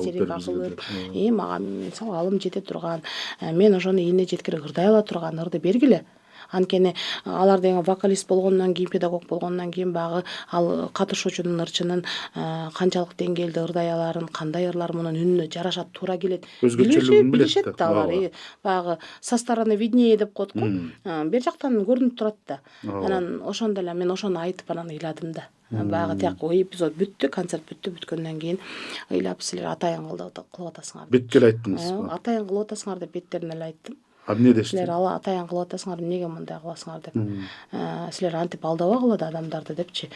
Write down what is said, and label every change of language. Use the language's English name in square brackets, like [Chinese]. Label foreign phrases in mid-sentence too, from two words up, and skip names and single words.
[Kyrgyz] Истерика кылып, мага мисалы алым жете турган, мен ошону ийине жеткире ырдай ала турган ырды бергиле. Анткени алар деген вокалист болгондон кийин, педагог болгондон кийин багы ал катышуучунун ырчынын канчалык деңгээлде ырдай аларын, кандай ырлар менен үнүнө жарашат, туура келет. Өзгөчөлүгүн билишет да алар. Багы [Russian] со стороны виднее [Kyrgyz] деп коет го. Бер жактан көрүнүп турат да. Анан ошондо эле мен ошону айтып анан ыйладым да. Багы тияк эпизод бүттү, концерт бүттү, бүткөндөн кийин ыйлап силер атайын кылып атасыңар. Бетке эле айттыңызбы? Атайын кылып атасыңар деп беттерине эле айттым. Эмне дешти? Силер атайын кылып атасыңар, эмнеге мындай кыласыңар деп. Силер антип алдабагыла да адамдарды депчи.